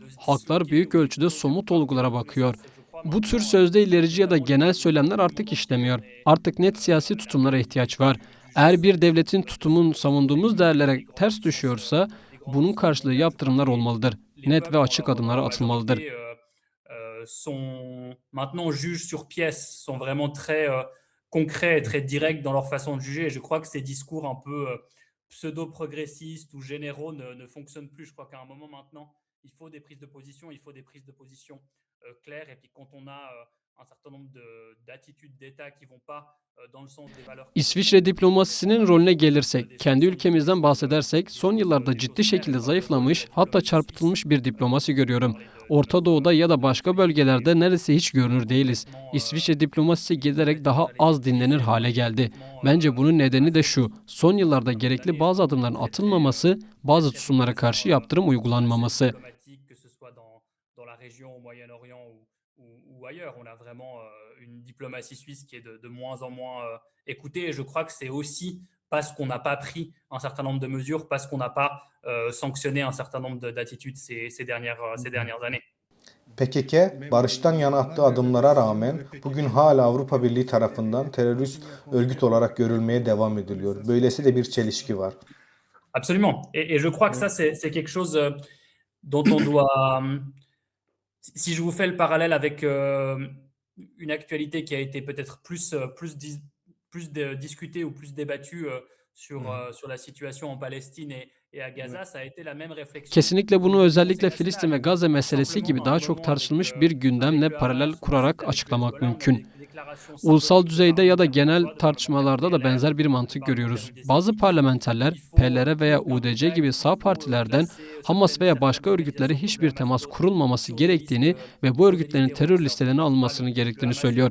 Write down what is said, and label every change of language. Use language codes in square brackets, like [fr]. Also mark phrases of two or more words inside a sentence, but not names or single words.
[tr] Halklar büyük ölçüde somut olgulara bakıyor. Bu tür sözde ilerici ya da genel söylemler artık işlemiyor. Artık net siyasi tutumlara ihtiyaç var. Eğer bir devletin tutumun savunduğumuz değerlere ters düşüyorsa bunun karşılığı yaptırımlar olmalıdır. Net ve açık adımlar atılmalıdır. [fr] Sont maintenant juges sur pièce, sont vraiment très concrets et très directs dans leur façon de juger. Et je crois que ces discours un peu pseudo-progressistes ou généraux ne fonctionnent plus. Je crois qu'à un moment maintenant, il faut des prises de position, il faut des prises de position claires. Et puis quand on a un certain nombre d'attitudes d'État qui vont pas dans le sens des valeurs. [tr] İsviçre diplomasisinin rolüne gelirsek, kendi ülkemizden bahsedersek son yıllarda ciddi şekilde zayıflamış, hatta çarpıtılmış bir diplomasi görüyorum. Orta Doğu'da ya da başka bölgelerde neredeyse hiç görünür değiliz. İsviçre diplomasisi giderek daha az dinlenir hale geldi. Bence bunun nedeni de şu, son yıllarda gerekli bazı adımların atılmaması, bazı tutumlara karşı yaptırım uygulanmaması. [fr] Ou ailleurs. On a vraiment une diplomatie suisse qui est de moins en moins écoutée. Et je crois que c'est aussi parce qu'on n'a pas pris un certain nombre de mesures, parce qu'on n'a pas sanctionné un certain nombre d'attitudes ces dernières années. [tr] PKK, barıştan yana attığı adımlara rağmen bugün hala Avrupa Birliği tarafından terörist örgüt olarak görülmeye devam ediliyor. Böylesi de bir çelişki var. [fr] Absolument. Et je crois que ça, c'est quelque chose dont on doit... Si je vous fais le parallèle avec une actualité qui a été peut-être plus discutée ou plus débattue sur la situation en Palestine et à Gaza, ça a été la même réflexion. [tr] Kesinlikle bunu özellikle Filistin ve Gazze meselesi gibi daha çok tartışılmış bir gündemle paralel kurarak açıklamak mümkün. Ulusal düzeyde ya da genel tartışmalarda da benzer bir mantık görüyoruz. Bazı parlamenterler, PLR veya UDC gibi sağ partilerden Hamas veya başka örgütlere hiçbir temas kurulmaması gerektiğini ve bu örgütlerin terör listelerine alınmasını gerektiğini söylüyor.